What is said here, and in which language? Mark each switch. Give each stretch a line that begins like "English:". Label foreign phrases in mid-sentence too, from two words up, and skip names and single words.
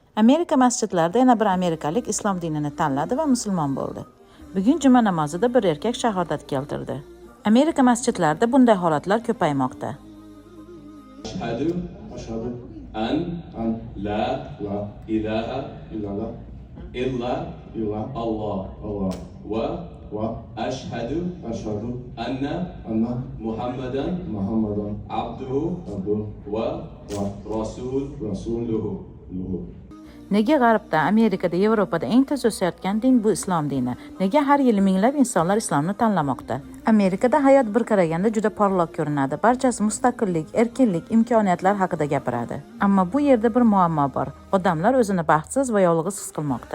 Uzbek: Amerika masjidlarida yana bir amerikalik islom dinini tanladi va musulmon bo'ldi. Bugun juma namozida bir erkak shahodat keltirdi. Amerika masjidlarida bunday holatlar ko'paymoqda.
Arabic: أشهد أن لا إله إلا الله وأشهد أن محمدا عبده ورسوله.
Uzbek: Nega G'arbda, Amerikada, Yevropada eng tez o'sayotgan din bu islom dini? Nega har yili minglab insonlar islomni tanlamoqda? Amerikada hayot bir qaraganda juda porloq ko'rinadi. Barchasi mustaqillik, erkinlik, imkoniyatlar haqida gapiradi. Ammo bu yerda bir muammo bor. Odamlar o'zini baxtsiz va yolg'iz his qilmoqda.